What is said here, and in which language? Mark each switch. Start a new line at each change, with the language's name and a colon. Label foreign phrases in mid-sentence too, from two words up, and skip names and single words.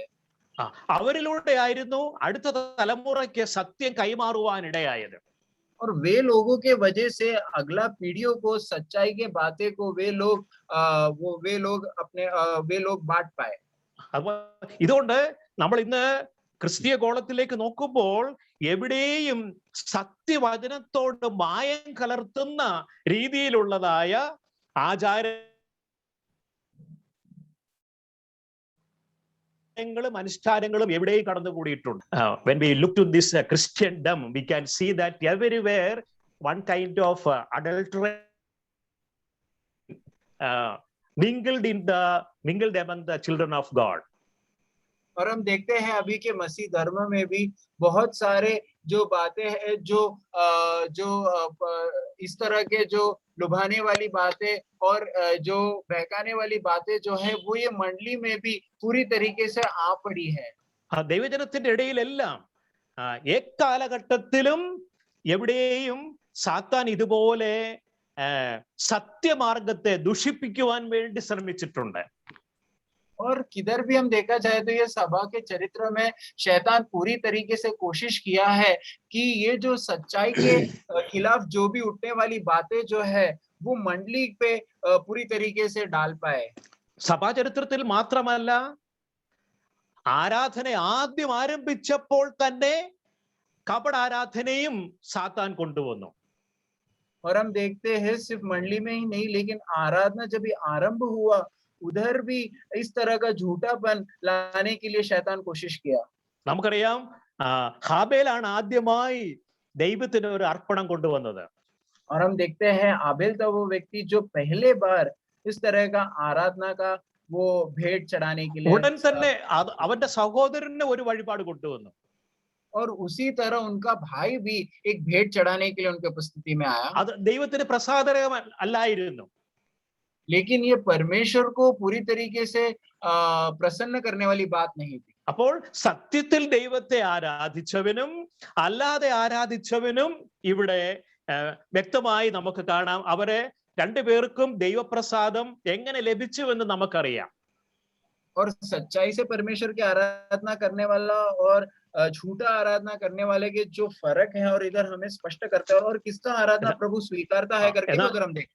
Malayalam: അവരിലൂടെ ആയിരുന്നു അടുത്ത തലമുറയ്ക്ക് സത്യം കൈമാറുവാനിടയായത്.
Hindi: और वे लोगों के वजह से अगला पीढ़ियों को सच्चाई के बातें को वे लोग बांट पाए.
Malayalam: ഇതുകൊണ്ട് നമ്മൾ ഇന്ന് ക്രിസ്തീയ ഗോളത്തിലേക്ക് നോക്കുമ്പോൾ എവിടെയും സത്യവചനത്തോട് മായം കലർത്തുന്ന രീതിയിലുള്ളതായ ആചാരങ്ങളും അനുഷ്ഠാനങ്ങളും എവിടെയും കടന്നുകൂടിയിട്ടുണ്ട്.
English: When we look to this Christendom, we can see that everywhere one kind of adultery mingled among the children of God.
Hindi: और हम देखते हैं अभी के मसीह धर्म में भी बहुत सारे जो बातें हैं जो इस तरह के जो लुभाने वाली बातें और जो बहकाने वाली बातें जो है वो ये मंडली में भी पूरी तरीके से आ पड़ी है.
Malayalam: ദൈവജനത്തിന്റെ ഇടയിലെല്ലാം എക്കാലഘട്ടത്തിലും എവിടെയും സാത്താൻ ഇതുപോലെ സത്യമാർഗത്തെ ദുഷിപ്പിക്കുവാൻ വേണ്ടി ശ്രമിച്ചിട്ടുണ്ട്.
Hindi: और किधर भी हम देखा जाए तो ये सभा के चरित्र में शैतान पूरी तरीके से कोशिश किया है कि ये जो सच्चाई के खिलाफ जो भी उठने वाली बातें जो है वो मंडली पे पूरी तरीके से डाल पाए.
Malayalam: സഭാ ചരിത്രത്തിൽ മാത്രമല്ല, ആരാധന ആദ്യം ആരംഭിച്ചപ്പോൾ തന്നെ കപടാരാധനയും സാത്താൻ കൊണ്ടുവന്നു.
Hindi: और हम देखते हैं सिर्फ मंडली में ही नहीं लेकिन आराधना जब भी आरंभ हुआ उधर भी इस तरह का झूठापन लाने के लिए शैतान कोशिश किया.
Malayalam: നമുക്കറിയാം, ഹാബേലാണ് ആദ്യമായി ദൈവത്തിന് ഒരു അർപ്പണം കൊണ്ടുവന്നത്.
Hindi: और हम देखते हैं आबेल था वो व्यक्ति जो पहले बार इस तरह का आराधना का वो भेंट चढ़ाने के लिए
Malayalam: ഉടൻ തന്നെ അവന്റെ സഹോദരന് ഒരു വഴിപാട് കൊണ്ടുവന്നു.
Hindi: और उसी तरह उनका भाई भी एक भेंट चढ़ाने के लिए उनके उपस्थिति में आया.
Malayalam: അത് ദൈവത്തിന് പ്രസാദകരം അല്ലായിരുന്നു.
Hindi: लेकिन ये परमेश्वर को पूरी तरीके से प्रसन्न करने वाली बात नहीं थी.
Malayalam: അപ്പോൾ സത്യത്തിൽ ദൈവത്തെ ആരാധിച്ചവനും അല്ലാതെ ആരാധിച്ചവനും ഇവിടെ വ്യക്തമായി നമുക്ക് കാണാം. അവരെ രണ്ടുപേർക്കും ദൈവപ്രസാദം എങ്ങനെ ലഭിച്ചുവെന്ന് നമുക്കറിയാം.
Hindi: और सच्चाई से परमेश्वर की आराधना करने वाला और झूठा आराधना करने वाले के जो फर्क है और इधर हमें स्पष्ट करते हैं और किसका आराधना प्रभु स्वीकारता है करके अगर हम देखते हैं.